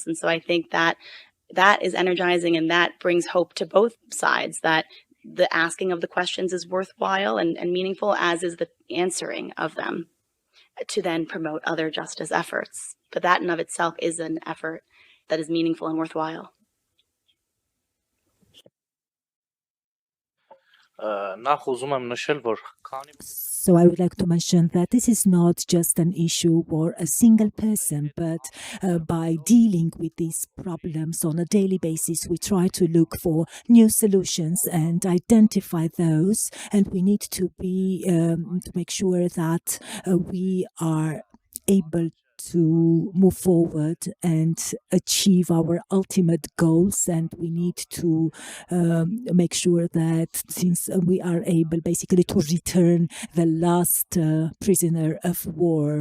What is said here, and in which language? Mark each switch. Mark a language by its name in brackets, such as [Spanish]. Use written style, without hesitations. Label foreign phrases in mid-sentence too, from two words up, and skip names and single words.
[English] And so I think that is energizing, and that brings hope to both sides, that the asking of the questions is worthwhile and meaningful, as is the answering of them, to then promote other justice efforts. But that in of itself is an effort that is meaningful and worthwhile. [Armenian] նախ ուզում եմ նշել, որ քանի [English] So I would like to mention that this is not just an issue for a single person, but by dealing with these problems on a daily basis, we try to look for new solutions and identify those. And we need to be to make sure that we are able to move forward and achieve our ultimate goals, and we need to make sure that since we are able basically to return the last prisoner of war.